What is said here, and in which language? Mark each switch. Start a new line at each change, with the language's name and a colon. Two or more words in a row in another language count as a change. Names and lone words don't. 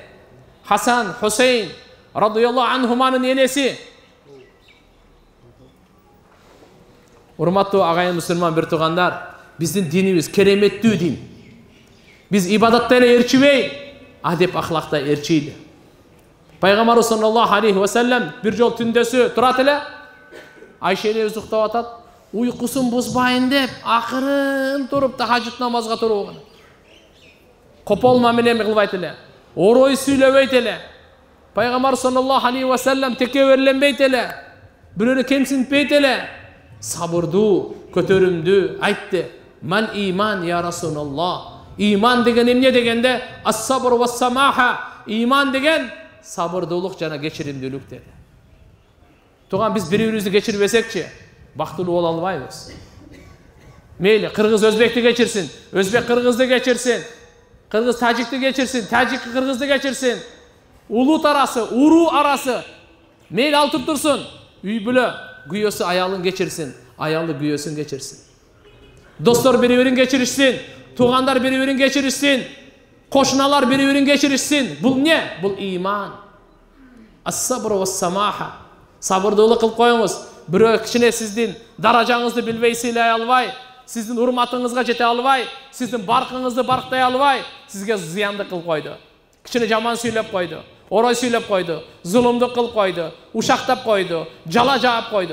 Kyrgyz: Хасан, Хусейн
Arabic: رضي الله عنهما
Kyrgyz: энеси. Урматтуу агайын мусулман бир туугандар, биздин динибиз кереметтүү дин. Биз ибадатта эле ээрчибей, адеп ахлакта ээрчийди. Пайгамбар
Arabic: صلى الله عليه وسلم
Kyrgyz: бир жол түндөсү турат эле. Айша энебиз уктап атат. Уйкусун бузбайын деп акырын туруп тахажжуд намазга турган. Копол мамиле кылбайт эле. Орой сүйлөбөйт эле. Пайгамбар
Arabic: صلى الله عليه وسلم
Kyrgyz: текеберленбейт эле. Бирөөнү кемсинтпейт эле. Сабырдуу, көтөрүмдүү айтты.
Arabic: ما الإيمان يا رسول الله.
Kyrgyz: Иман деген эмне дегенде,
Arabic: الصبر والسماحة.
Kyrgyz: Иман деген сабырдуулук жана кечиримдүүлүк деди. Туган биз бири-бирибизди кечирбесекчи, бактылуу боло албайбыз. Мейли кыргыз өзбекти кечирсин, өзбек кыргызды кечирсин, кыргыз тажикти кечирсин, тажик кыргызды кечирсин. Улут арасы, уруу арасы мейли алтып турсун. Үй бүлө күйөөсү аялын кечирсин, аялы күйөөсүн кечирсин. Достор бири-бирин кечиришсин, туугандар бири-бирин кечиришсин, кошуналар бири-бирин кечиришсин. Бул эмне? Бул иман.
Arabic: الصبر والسماحة.
Kyrgyz: Сабырдуулук кылып коюңуз. Бирөө кичине сиздин даражаңызды билбей сыйлай албай, сиздин урматыңызга жете албай, сиздин баркыңызды барктай албай, сизге зыянды кылып койду. Кичине жаман сүйлөп койду, орой сүйлөп койду, зулумдук кылып койду, ушактап койду, жала жаап койду.